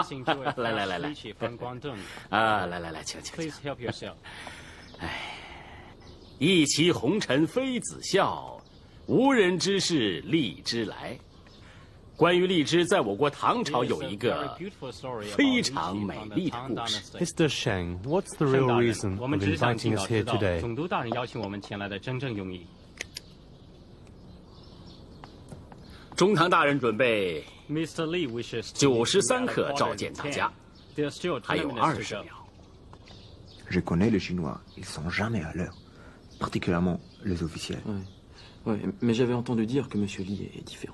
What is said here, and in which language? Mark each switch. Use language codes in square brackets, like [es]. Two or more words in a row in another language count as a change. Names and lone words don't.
[zh] 来，啊，来，请。哎，一骑红尘妃子笑，无人知是荔枝来。关于荔枝，在我国唐朝有一个非常美丽的故事。 [en] Mr. Sheng, what's the real reason of inviting us here today? [zh] 总督大人邀请我们前来的真正用意。中堂大人准备 [en] Mr. Lee wishes [zh] 93克召见大家，还有20秒。 [fr] Je connais les Chinois, ils sont jamais à l'heure, particulièrement les officiels. Ouais, mais j'avais entendu dire que Monsieur Lee est différent.